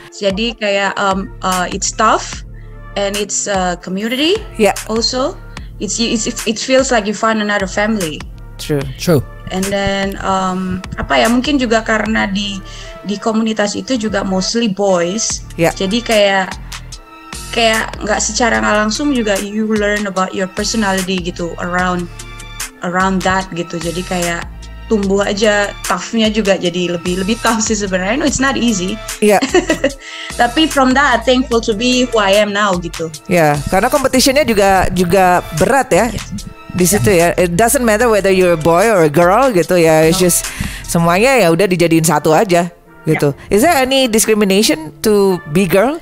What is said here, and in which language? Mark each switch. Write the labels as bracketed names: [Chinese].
[Indonesian] Jadi kayak [English] it's tough and it's community. Also it feels like you find another family. True. And then [Indonesian] mungkin juga karena di komunitas itu juga [English] mostly boys. [Indonesian] Jadi kayak nggak secara nggak langsung juga [English] you learn about your personality [Indonesian] gitu [English] around that [Indonesian] gitu. Jadi kayak tumbuh aja, toughnya juga jadi lebih tough sih sebenarnya. [English] No, it's not easy. [Indonesian] Tapi [English] from that, thankful to be who I am now gitu. [Indonesian] Karena competitionnya juga berat ya. Di situ ya. [English] It doesn't matter whether you're a boy or a girl gitu ya. It's just [Indonesian] semuanya ya udah dijadiin satu aja gitu. [English] Is there any discrimination to be girl?